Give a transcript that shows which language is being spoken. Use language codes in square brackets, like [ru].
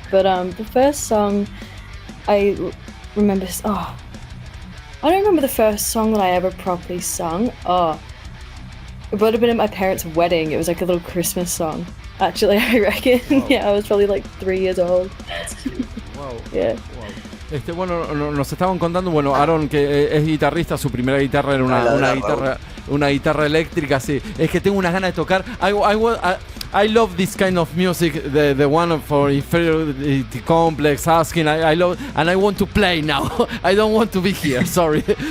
[en] But the first song I remember, I don't remember the first song that I ever properly sung. It would have been at my parents' wedding. It was like a little Christmas song. Actually, I reckon. Wow. Yeah, I was probably like 3 years old. That's cute. Wow. Yeah. Wow. [es] Bueno, nos estaban contando, Aaron, que es guitarrista, su primera guitarra era una guitarra eléctrica, sí. Es que tengo unas ganas de tocar. [en] I love this kind of music, the one for Inferiority Complex, Asking. I love, and I want to play now. I don't want to be here. Sorry.